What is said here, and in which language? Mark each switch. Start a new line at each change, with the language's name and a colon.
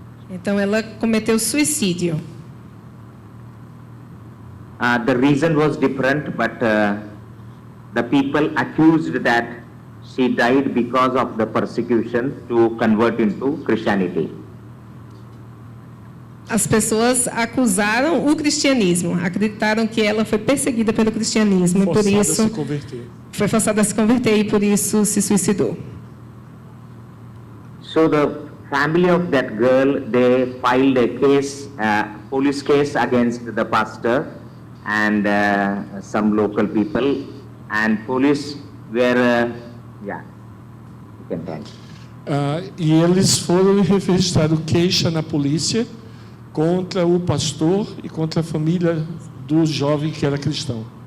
Portuguese: então ela cometeu suicídio.
English: The reason was different, but the people accused that she died because of the persecution to convert into Christianity.
Portuguese: As pessoas acusaram o cristianismo, acreditaram que ela foi perseguida pelo cristianismo e por Forçada a isso se converter. foi forçada a se converter e por isso se suicidou.
English: So the family of that girl, they filed a case, police case against the pastor and some local people, and police were, yeah, you can tell.
Portuguese: E eles foram e registraram queixa na polícia contra o pastor e contra a família do jovem que era cristão.